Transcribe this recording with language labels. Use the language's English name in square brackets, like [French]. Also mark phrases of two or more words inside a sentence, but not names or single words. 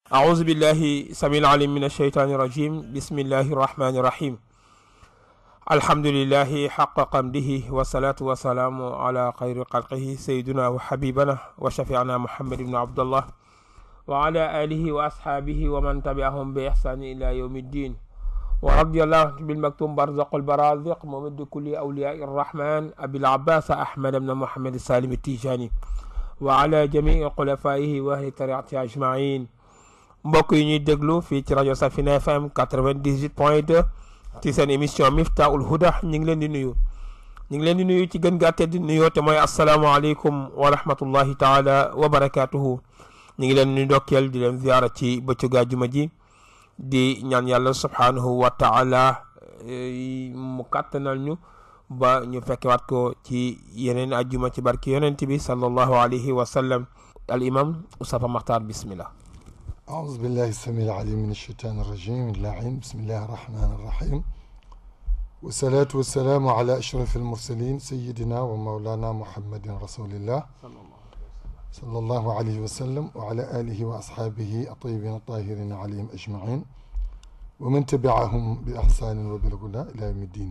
[Arabic] أعوذ بالله سميع العليم من الشيطان الرجيم بسم الله الرحمن الرحيم الحمد لله حق قمده والصلاة والسلام على خير خلقه سيدنا وحبيبنا وشفيعنا محمد بن عبد الله وعلى آله وأصحابه ومن تبعهم بإحسان إلى يوم الدين ورضي الله بالمكتوم برزق البرازق ممد كل أولياء الرحمن أبي العباس أحمد بن محمد السالم التيجاني وعلى جميع خلفائه وأهل طريقته أجمعين. [Wolof] mbokk yi ñuy déglu fii ci rajo Safina FM 98.2 ci seen émission Miftahoul Houda ñu ngi leen di nuyu ci gën gaa tedd nuyoo te mooy [Arabic] السلام عليكم ورحمة الله تعالى وبركاته. [Wolof] ñu ngi leen di ndokkeel di leen ziyaara ci bëccëgu àjjuma ji di ñaan yàlla [Arabic] سبحانه وتعالى [Wolof] mu kàttanal ñu ba ñu fekkewaat ko ci yeneen àjjuma ci barki yonent bi [Arabic] صلى الله عليه وسلم. الإمام Oustapha Makhtar bismillah. أعوذ بالله السميع العليم من الشيطان الرجيم اللعين بسم الله الرحمن الرحيم والصلاة والسلام على أشرف المرسلين سيدنا ومولانا محمد رسول الله صلى الله عليه وسلم وعلى آله وأصحابه الطيبين الطاهرين عليهم أجمعين ومن تبعهم بإحسان وبالهدى إلى يوم الدين.